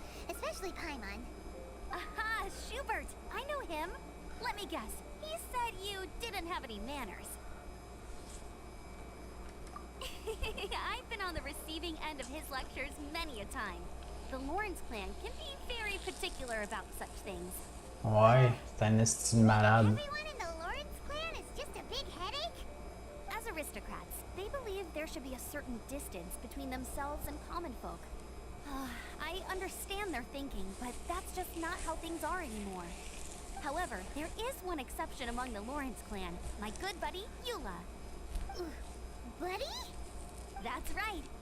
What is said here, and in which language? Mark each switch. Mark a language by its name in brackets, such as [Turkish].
[English] Especially Paimon. Aha, Schubert! I know him. Let me guess. He said you didn't have any manners. I've been on the receiving end of his lectures many a time. The Lawrence clan can be very particular about such things. [French] Ouais, c'est un esti de malade. [English] Everyone in the Lawrence clan is just a big headache? As aristocrats, they believe there should be a certain distance between themselves and common folk. I understand their thinking, but that's just not how things are anymore. However, there is one exception among the Lawrence clan, my good buddy, Eula. Buddy? That's right.